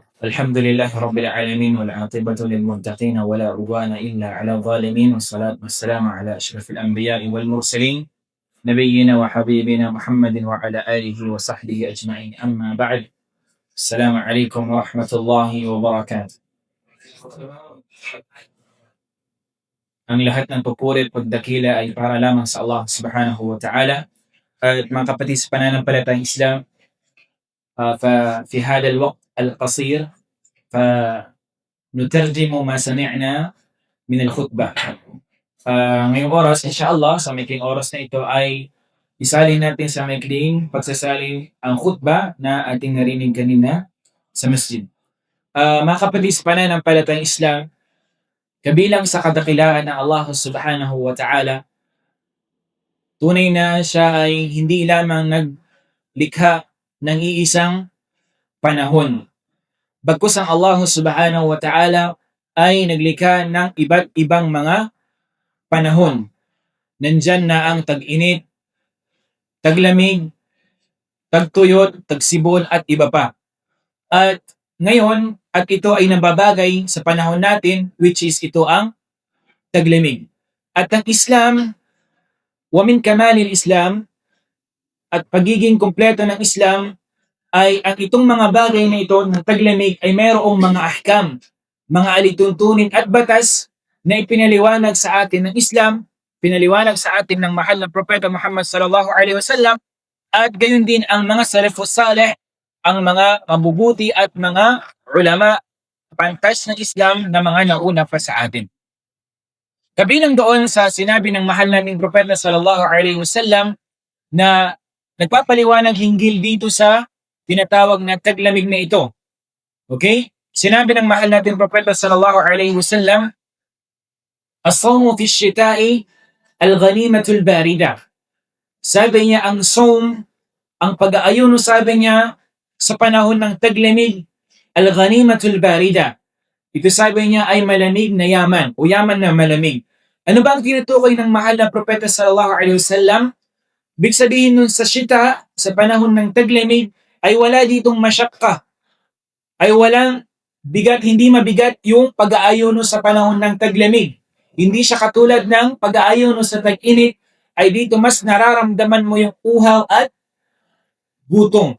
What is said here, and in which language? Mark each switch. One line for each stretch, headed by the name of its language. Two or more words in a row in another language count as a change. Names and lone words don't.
Arabic: الحمد لله رب العالمين والعاقبة للمتقين ولا عدوان إلا على الظالمين والصلاة والسلام على أشرف الأنبياء والمرسلين نبينا وحبيبنا محمد وعلى آله وصحبه أجمعين أما بعد السلام عليكم ورحمة الله وبركاته.
Filipino: Ang lahat ng papuri at pagdakila ay para lamang sa Allah
Arabic: سبحانه وتعالى.
Filipino: At mga kapatid sa pananampalatayang Islam,
Arabic: ففي هذا الوقت القصير فنترجم ما سمعنا من الخطبة.
Filipino: Ngayong oras, inshallah, sa maikling oras na ito ay isalin natin sa maikling pagsasali ang khutbah na ating narinig kanina sa masjid. Mga kapatid sa pananampalatayang Islam, kabilang sa kadakilaan ng Allah
Arabic: سبحانه وتعالى,
Filipino: tunay na siya ay hindi lamang naglikha ng iisang panahon. Bagkus ang Allah
Arabic: سبحانه وتعالى
Filipino: ay naglikha ng iba't ibang mga panahon. Nandyan na ang tag-init, taglamig, tagtuyot, tagsibol at iba pa. At ngayon, at ito ay nababagay sa panahon natin,
English: which is
Filipino: ito ang taglamig. At ang Islam,
Arabic: ومن كمال الإسلام,
Filipino: at pagiging kompleto ng Islam, ay ang itong mga bagay na ito ng taglamig ay mayroong mga ahkam, mga alituntunin at batas na ipinaliwanag sa atin ng Islam, pinaliwanag sa atin ng mahal na Propeta Muhammad
Arabic: صلى الله عليه وسلم,
Filipino: at gayon din ang mga
Arabic: السلف الصالح,
Filipino: ang mga mabubuti at mga ulama, pantas ng Islam na mga nauna pa sa atin. Kabilang doon sa sinabi ng mahal naming Propeta
Arabic: صلى الله عليه وسلم
Filipino: na nagpapaliwanag hinggil dito sa tinatawag na taglamig na ito. Okay? Sinabi ng mahal natin Propeta
Arabic: صلى الله عليه وسلم, الصوم في الشتاء الغنيمة الباردة.
Filipino: Sabi niya ang sawm, ang pag-aayuno, sabi niya sa panahon ng taglamig,
Arabic: الغنيمة الباردة.
Filipino: Ito sabi niya ay malamig na yaman o yaman na malamig. Ano ba ang tinutukoy ng mahal na Propeta
Arabic: صلى الله عليه وسلم?
Filipino: Big sabihin nun sa shita, sa panahon ng taglamig, ay wala ditong masyakka, ay walang bigat, hindi mabigat yung pag-aayuno sa panahon ng taglamig. Hindi siya katulad ng pag-aayuno sa tag-init, ay dito mas nararamdaman mo yung uhaw at gutom.